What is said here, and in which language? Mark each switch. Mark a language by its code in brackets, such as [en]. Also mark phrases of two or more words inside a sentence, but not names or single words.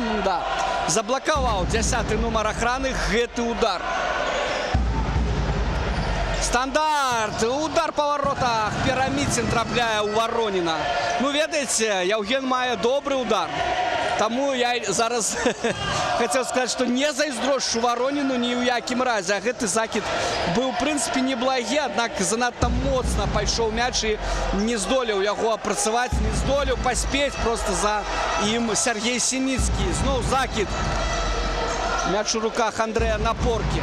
[be] Да. Заблакаваў 10-й нумар Охраны гэты удар. Стандарт. [ru] Удар по воротах. [be] Пірамідзін трапляе ў Вароніна. Ну, ведаеце, Яўген мае добры удар. Таму я зараз [ru] хотел сказать, что [be] не зайздрошчу Вароніну ні ў якім разе. А гэты закід быў, в прынцыпе, неблагі, аднак занадта моцна пайшоў мяч і не здолеў яго апрацаваць, не здолеў паспець просто за ім Сергей Синіцкі. Зноў закід. Мяч у руках Андрэя Напоркі.